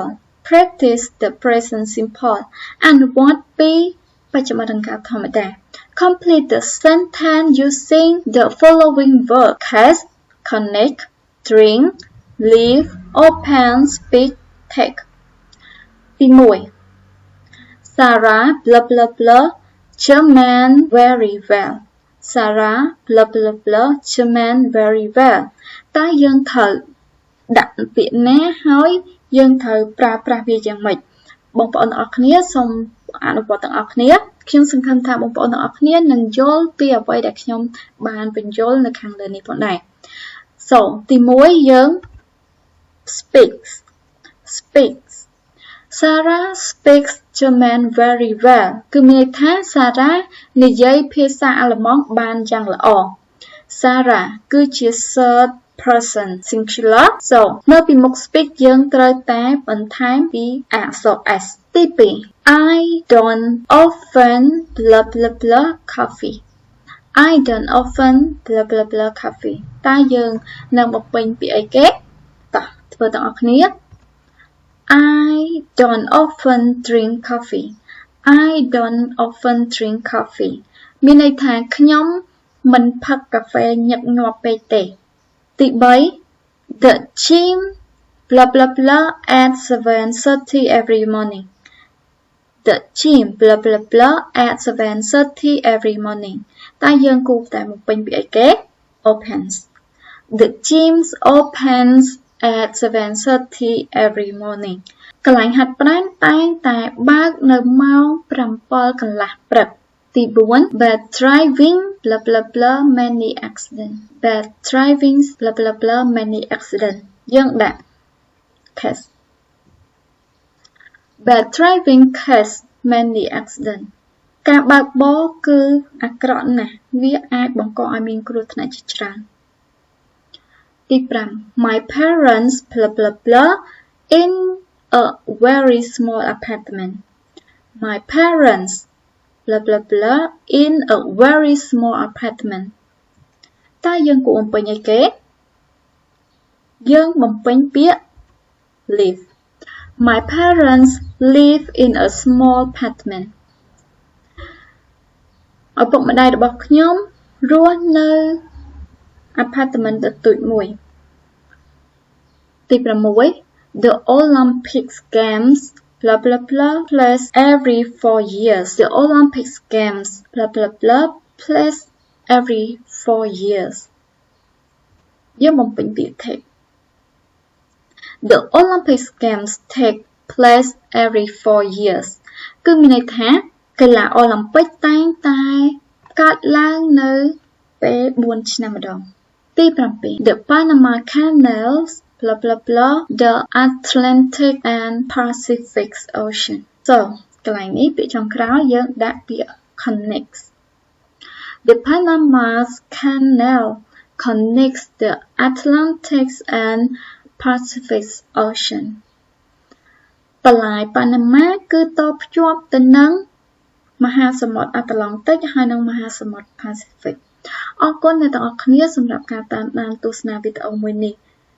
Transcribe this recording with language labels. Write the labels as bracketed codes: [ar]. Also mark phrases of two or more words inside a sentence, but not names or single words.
[en] Practice the present simple. And what be [km] បច្ចុប្បន្នកាលធម្មតា [en] Complete the sentence using the following verb cast, connect, drink, leave, open, speak, take. ទី1 Sarah blah blah blah German very well. Sarah blah blah blah German very well. [km] តើយើងត្រូវដាក់ពាក្យណាហើយយើងត្រូវប្រើប្រាស់វាយ៉ាងម៉េចបងប្អូនទាំងអស់គ្នាសូមអនុវត្តទាំងអស់គ្នាខ្ញុំសង្ឃឹមថាបងប្អូនទាំងអស់គ្នានឹងយល់ពីអ្វីដែលខ្ញុំបានបញ្យល់នៅខាងលើនេះផងដែរ So ទី1យើង speaks Sarah [en] speaks German very well [km] គឺមានន័យថា Sarah និយាយភាសាអាល្លឺម៉ង់បានយ៉ាងល្អ Sarah គឺជា [en] third person singular so [km] នៅពីមុខ speak យើងត្រូវតែបន្ថែមពីអក្សរ s ទី2 I [en] don't often blah blah blah coffee I don't often blah blah blah coffee [km] តើយើងនឹងបំពេញពីអីគេតោះធ្វើទាំងអស់គ្នា [en] I don't often drink coffee I don't often drink coffee [km] មានន័យថាខ្ញុំមិនផឹកកាហ្វេញឹកញាប់ពេកទេទី3 [en] The gym blah blah blah at 7:30 every morning The gym blah blah blah at 7:30 every morning [km] តើយើងគួរតែបំពេញពីអីគេ [en] opens The gym opens at 7:30 every morning [km] កន្លែងហាត់ប្រាណតែងតែបើកនៅម៉ោង 7 កន្លះព្រឹកទី4 [en] bad driving blah blah blah many accident bad driving blah blah blah many accident [km] យើងដាក់ [en] case bad driving case many accident [km] ការបើកបរគឺអាក្រក់ណាស់វាអាចបង្កឲ្យមានគ្រោះថ្នាក់ជាច្រើនទី5 [en] my parents blah blah blah in a very small apartment my parents blah blah blah in a very small apartment [km] តើយើងគួរបំពេញអីគេ យើងបំពេញពាក្យ [en] live my parents live in a small apartment [km] ឪពុកម្ដាយរបស់ខ្ញុំរស់នៅ [en] apartment [km] តូចមួយទី6 [en] the Olympic Games blah blah blah plays every 4 years the Olympic Games blah blah blah plays every 4 years [km] យើងបំពេញពាក្យ [en] take the Olympic Games take place every [km] 4 years គឺមានន័យថាកីឡាអូឡ িম্প ិកតែងតែកើតឡើងនៅពេល4ឆ្នាំ [en] ម្ដងទី7 the Panama Canals blah blah blah the Atlantic and Pacific Ocean so [km] កន្លែងនេះពាក្យចុងក្រោយយើងដាក់ពាក្យ [en] connects the Panama Canal connects the Atlantic and Pacific Ocean [km] បន្លាយប៉ាណាម៉ាគឺតភ្ជាប់ទៅនឹងមហាសមុទ្រអាត្លង់តិកហើយនិងមហាសមុទ្រ Pacific អរគុណអ្នកទាំងអស់គ្នាសម្រាប់ការតាមដានទស្សនាវីដេអូមួយនេះ